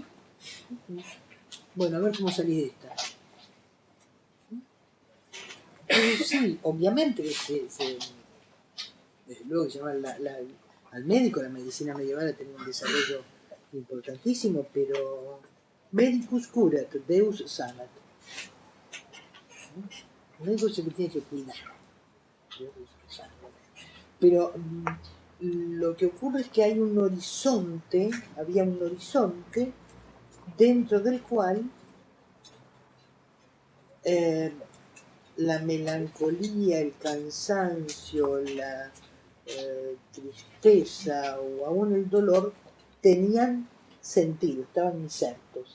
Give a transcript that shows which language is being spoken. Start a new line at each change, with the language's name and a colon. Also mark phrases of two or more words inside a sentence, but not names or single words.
Spanish: Bueno, a ver cómo salí de esta. Pero sí, obviamente que desde luego que llamaban al médico, la medicina medieval ha tenido un desarrollo importantísimo, pero
Latin: medicus curat, deus sanat.
Spanish: El médico es el que tiene que cuidar. Pero lo que ocurre es que había un horizonte dentro del cual la melancolía, el cansancio, la tristeza o aún el dolor tenían sentido, estaban insertos.